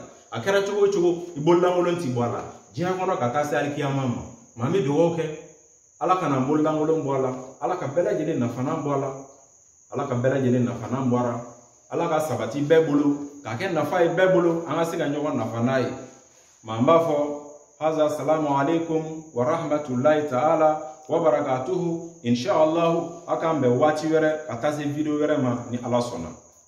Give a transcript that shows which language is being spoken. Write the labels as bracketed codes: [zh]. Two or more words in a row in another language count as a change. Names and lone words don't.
[bm] A kɛra cogo o cogo i bololankolon ti bɔ a la. Diɲɛ kɔnɔ ka taa se alikiyama ma. Maa mi dugawu kɛ Ala kana bololankolon bɔ a la, Ala ka bɛɛ lajɛlen nafanan bɔ a la, Ala ka bɛɛ lajɛlen nafanan bɔ a la, Ala ka sabati bɛɛ bolo, k'a kɛ nafa ye bɛɛ bolo, an ka se ka ɲɔgɔn nafa n'a ye. [ar] Maa n b'a fɔ هذا السلام عليكم ورحمة الله تعالى وبركاته. [bm] Inshallah akan be wati were atase video were ma ni Allah sona.